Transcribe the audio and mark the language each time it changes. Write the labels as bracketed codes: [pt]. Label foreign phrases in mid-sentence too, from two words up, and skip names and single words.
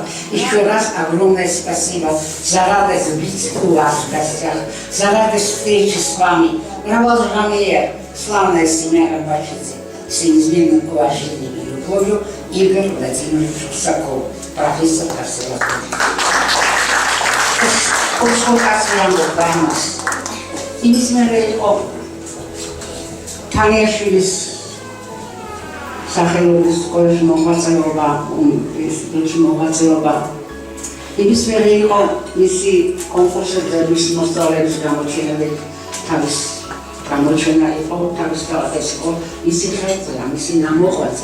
[ru] Еще раз огромное спасибо за радость быть у вас в гостях, за радость встречи с вами. Равалжамия, славная семья Рабачидзе, с неизменным уважением и любовью, Игорь Владимирович Русаков, профессор консерватории. [ka] იმის მერე იყო თანიაშვილის სახელობის სკოლის მოღვაწეობა, ინსტიტუტში მოღვაწეობა. იმის მერე იყო მისი კონკურსებზე მისი მოსწავლეების გამოჩენილი, თავის გამოჩენა იყო, თავის თავად იყო მისი ხერხი, მისი ნამოღვაწე.